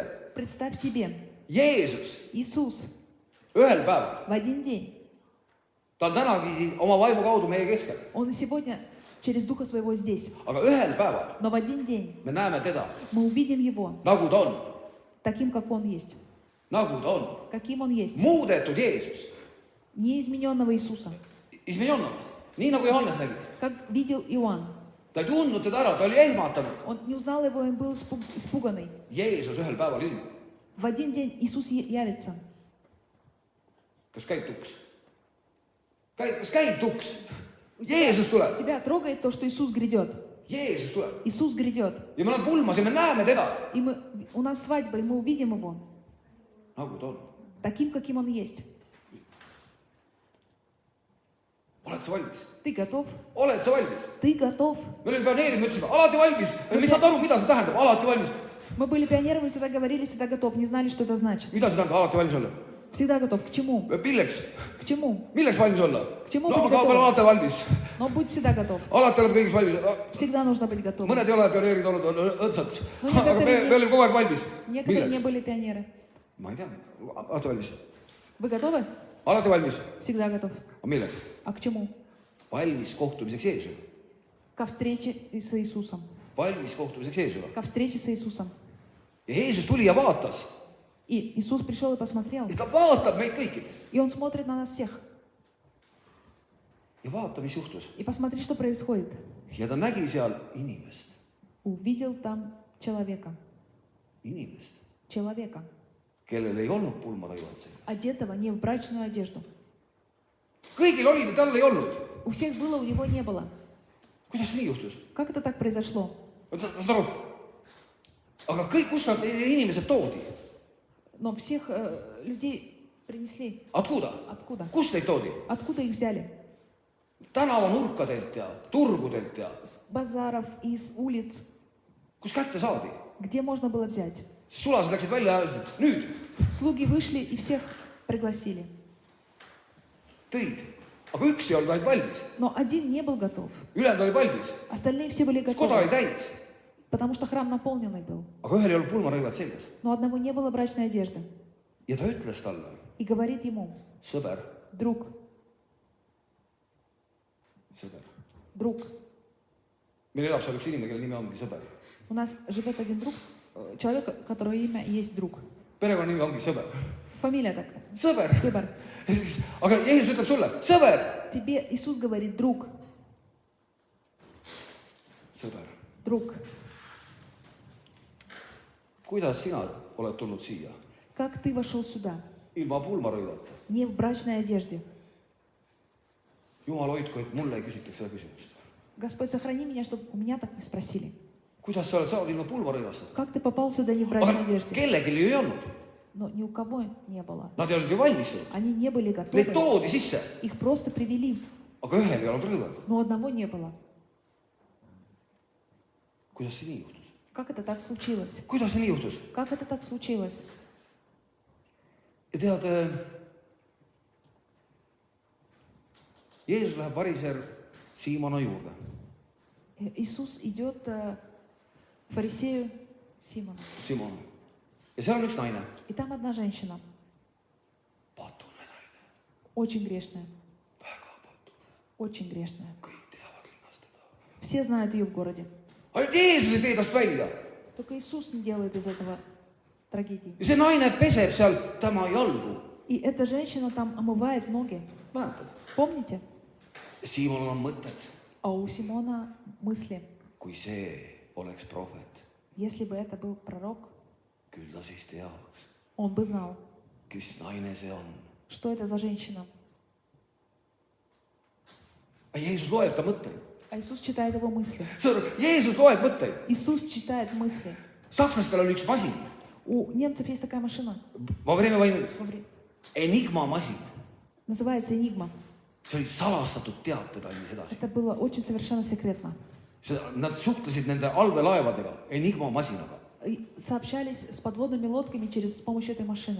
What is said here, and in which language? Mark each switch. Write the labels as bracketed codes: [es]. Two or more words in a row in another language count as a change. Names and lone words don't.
[ru] представь себе, Jeesus Иисус [et] ühel päeval, [ru] в один день, [et] ta on tänagi oma vaimu kaudu meie keskel, [ru] Он и сегодня через Духа Своего здесь, [et] aga ühel päeval [ru] но в один день [et] me näeme teda, [ru] мы увидим Его [et] nagu ta on, [ru] таким, как Он есть, [et] nagu ta on. [ru] каким Он есть, [et] Muudetud Jeesus. [ru] неизмененного Иисуса, [et] Ismejonna, nii nagu Johannes nägi. [ru] как видел Иоанн. [et] Ta ei tundnud teda ära, ta oli ehmatanud. [ru] Он не узнал Его и был испуганный. [et] Jeesus ühel päeval ilmub. [ru] В один день Иисус явится. [et] Kas käib tuks? Kas käib tuks? Jeesus tuleb. [ru] Тебя трогает то, что Иисус грядет. [et] Jeesus tuleb. [ru] Иисус грядет. [et] Ja me oleme pulmas ja me näeme teda. [ru] И у нас свадьба, и мы увидим Его [et] Nagu ta on. [ru] таким, каким Он есть. [et] Oled sa valmis? [ru] Ты готов? [et] Oled sa valmis? [ru] Ты готов? [et] Me olime pioneerid, me ütlesime, alati valmis. Me ei saanud aru, mida see tähendab, alati valmis. [ru] Мы были пионерами, всегда говорили, всегда готов, не знали, что это значит. [et] Mida see tähendab, alati valmis olla? [ru] Всегда готов. К чему? [et] Milleks? [ru] К чему? [et] Milleks valmis olla? [ru] К чему No быть [et] aga me oleme [ru] готовым? [et] alati valmis. [ru] Но будь всегда готов. [et] Alati oleme kõigis valmis. [ru] Всегда нужно быть готовым. [et] Mõned ei ole pioneerid olnud, on õndsad. No Aga me olime kogu aeg valmis. [ru] Некоторые не [et] Milleks? [ru] были пионеры. [et] Ma ei tea, alati valmis. [ru] Вы готовы? [et] Alati valmis. [ru] Всегда готов. [et] Aga milleks? [ru] А к чему? [et] Valmis kohtumiseks Jeesusega. [ru] Ко встрече с Иисусом. [et] Valmis kohtumiseks Jeesusega. [ru] Ко встрече с Иисусом. [et] Ja Jeesus tuli ja vaatas. [ru] И Иисус пришел и посмотрел. [et] Ja ta vaatab meid kõiki. [ru] И Он смотрит на нас всех. [et] Ja vaata, mis juhtus. [ru] И посмотри, что происходит. [et] Ja ta nägi seal inimest. [ru] Увидел там человека. [et] Inimest, [ru] Человека. [et] kellel ei olnud pulmarõivad seljas. [ru] Одетого не в брачную одежду. [et] Kõigil olid ja tal ei olnud. [ru] У всех было, у него не было. [et] Kuidas nii juhtus? [ru] Как это так произошло? [et] Saad aru? Aga kõik, kus nad inimesed toodi? [ru] Но всех людей принесли. Откуда? Откуда? [et] Kust neid toodi? [ru] Откуда их взяли? [et] Tänavanurkadelt ja turgudelt ja [ru] С базаров, из улиц. [et] kus kätte saadi? [ru] Где можно было взять? [et] Sulased läksid välja ja ütlesid, nüüd [ru] Слуги вышли и всех пригласили. [et] tõid. Aga üks ei olnud vaid valmis. [ru] Но один не был готов. [et] Ülejäänud oli valmis. [ru] Остальные все были [et] Koda oli [ru] готовы. [et] täis. [ru] Потому что храм наполненный был. [et] Aga ühel ei olnud pulmarõivad seljas. [ru] Но одного не было брачной одежды. [et] Ja ta ütles talle, [ru] И говорит ему: [et] sõber, [ru] друг, [et] sõber. [ru] друг. [et] Meil elab seal üks inimene, kelle nimi ongi sõber. [ru] У нас живет один друг, человек, у которого имя есть друг. [et] Perekonna nimi ongi sõber. [ru] Фамилия такая. [et] Sõber. Sõber. Aga Jeesus ütleb sulle, sõber. [ru] Тебе Иисус говорит: друг, [et] Sõber. [ru] друг. [et] Kuidas sina oled tulnud siia? [ru] Как ты вошел сюда? [et] Ilma pulmarõivata. [ru] Не в брачной одежде. [et] Jumal hoidku, et mulle ei küsitaks seda küsimust. [ru] Господь, сохрани меня, чтобы у меня так не спросили. [et] Kuidas sa oled saanud ilma pulmarõivasta? [ru] Как ты попал сюда не в брачной [et] Aga [ru] одежде? [et] kellelgi ju ei olnud. [ru] Но ни у кого не было. [et] Nad ei olnud ju valmis. [ru] Они не были [et] Neid [ru] готовы. [et] toodi sisse. [ru] Их просто привели. [et] Aga ühel ei olnud rõivad. [ru] Но одного не было. [et] Kuidas see nii juhtus? [ru] Как это так случилось? [et] Kuidas see nii juhtus? [ru] Как это так случилось? [et] Ja tead, Jeesus läheb variser Siimona juurde. [ru] Иисус идет к фарисею Симону. [et] Simon. Ja seal on üks naine. [ru] И там одна женщина, [et] Patune naine. [ru] очень грешная. [et] Väga patune. [ru] Очень грешная. [et] Kõik teavad linnas teda. [ru] Все знают ее в городе. [et] Ainult Jeesus ei tee tast välja. [ru] Только Иисус не делает из этого трагедии. [et] Ja see naine peseb seal tema jalgu. [ru] И эта женщина там омывает ноги. [et] Mäletad? [ru] Помните? [et] Siimonil on mõtted. [ru] А у Симона мысли. [et] Kui see oleks prohvet, [ru] Если бы это был пророк, [et] küll ta siis teaks, [ru] он бы знал, [et] kes naine see on. [ru] что это за женщина. [et] Aga Jeesus loeb ta mõtteid. [ru] А Иисус читает его мысли. [et] Jeesus loeb mõtteid. [ru] Иисус читает мысли. [et] Sakslastel oli üks masin. [ru] У немцев есть такая машина. Во время vaimu Во [et] Enigma masin. [ru] Называется «Энигма». [et] See oli salastatud teated andis edasi. [ru] Это было очень совершенно секретно. [et] Nad suhtlesid nende allveelaevadega, Enigma masinaga. [ru] И сообщались с подводными лодками с помощью этой машины.